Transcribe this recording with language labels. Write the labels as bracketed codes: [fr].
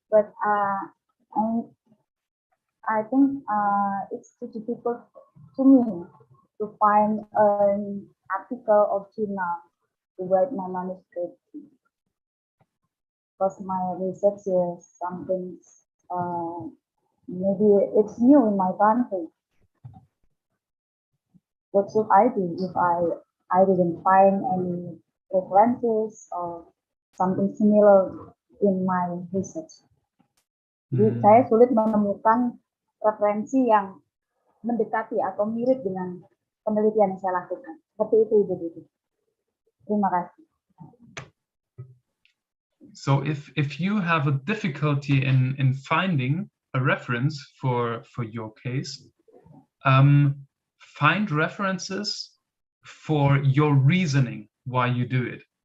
[en] But I think it's too difficult to me to find an article or journal to write my manuscript, because my research is something maybe it's new in my country. What should I do if I didn't find any references or something similar in my research? [id] Jadi saya sulit menemukan referensi yang mendekati atau mirip dengan penelitian yang saya lakukan. Seperti itu, Ibu Didi. Terima kasih. [en] So if you have a difficulty in finding a reference for your case, find references for your reasoning why you do it.